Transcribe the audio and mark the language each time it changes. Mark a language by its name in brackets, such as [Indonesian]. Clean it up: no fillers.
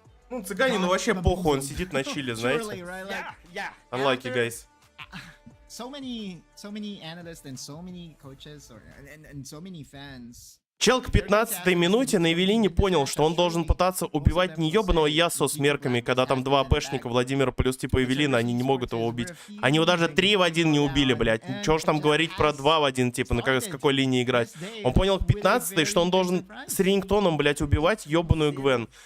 [Russian] Ну, Цыганину вообще похуй, он сидит на чиле, знаете. [English] Unlucky, guys. So many analysts and so many coaches and so many fans. [Russian] Чел к 15-й минуте на Эвелине понял, что он должен пытаться убивать не ебаного Ясо с мерками, когда там два АПшника, Владимира плюс типа Эвелина, они не могут его убить. Они его даже 3 в 1 не убили, блядь. Чего ж там говорить про 2 в 1, типа, с какой линии играть. Он понял к 15-й, что он должен с рингтоном, блядь, убивать ебаную Гвен.